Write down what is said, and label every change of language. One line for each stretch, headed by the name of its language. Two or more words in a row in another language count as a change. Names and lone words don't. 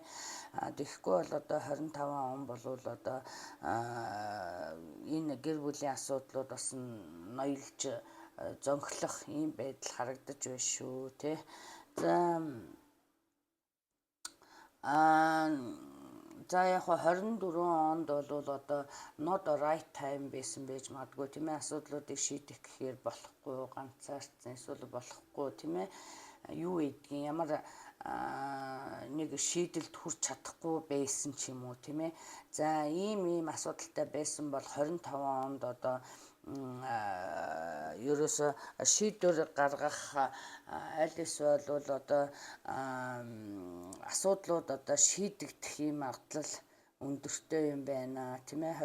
Mongolian: Тэгэхгүй бол одоо 25 он бол одоо энэ гэр бүлийн асуудлууд бас ноёлж зөнхлөх ийм байдал харагдаж байна шүү тий. За яг 24 онд бол одоо
English: not the right time
Mongolian: байсан байж магадгүй тийм ээ. Асуудлуудыг шийдэх гэхээр болохгүй ганцаардсан эсвэл болохгүй тийм ээ. Юу гэдгийг ямар нэг шийдэлд хүрч чадахгүй байсан ч юм уу тийм ээ. За ийм асуудалтай байсан бол 25 онд одоо ерөөсө шийдвэр гаргах аль эсвэл бол одоо асуудлууд одоо шийдэгдэх юм магадлал өндөртэй юм байна тийм ээ.